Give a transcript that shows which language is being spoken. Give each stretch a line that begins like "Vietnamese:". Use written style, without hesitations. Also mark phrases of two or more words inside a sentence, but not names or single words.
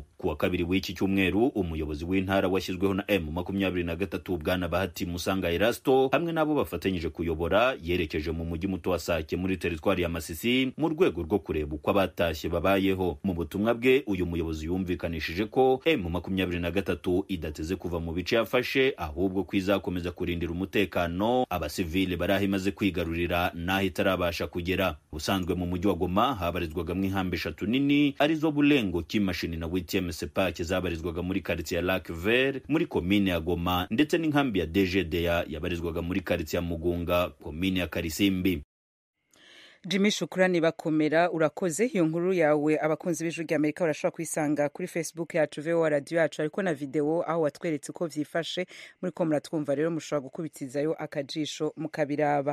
Kinyarwanda: Kuwa kabiri w'iki cyumweru, umuyobozi w'intara washyizweho na M23 Bwana Bahati Musanga Erasto hamwe nabo bafatanyije kuyobora yerekeje mu mujyi muto wa Sake muri teritwari ya Masisi mu rwego rwo kureba uko abatashye babayeho. Mu butumwa bwe uyu muyobozi yumvikanishije ko M23 idateze kuva mu bice yafashe ahubwo kwizakomeza kurindira umutekano abasivile baraho imaze kwigarurira naho itarabasha kugera. Ubusanzwe mu mujyi wa Goma habarizwagamo inkambi 3 nini arizo Bulengo, Kimashini na Witieme Sepake zabarizwaga muri quartier ya Lac Vert muri komine ya Goma, ndetse n'inkambi ya DGDA yabarizwaga muri quartier ya Mugunga komine ya Karisimbi.
Rundi: Jimmy Shukrani bakomera urakoze. Iyo nkuru yawe abakunzi b'Ijwi ry'Amerika barashobora kuyisanga kuri Facebook yacu VOA radio yacu, ariko na video aho watweretse ko vyifashe muri ko muratwumva, rero mushobora gukubitizayo akajisho mukabiraba.